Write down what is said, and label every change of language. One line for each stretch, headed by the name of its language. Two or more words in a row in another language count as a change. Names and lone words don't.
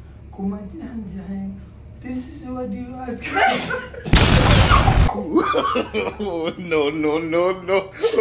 Somali: Kuma jecel jecel.
English: This is what you ask. Oh, no, no, no, no.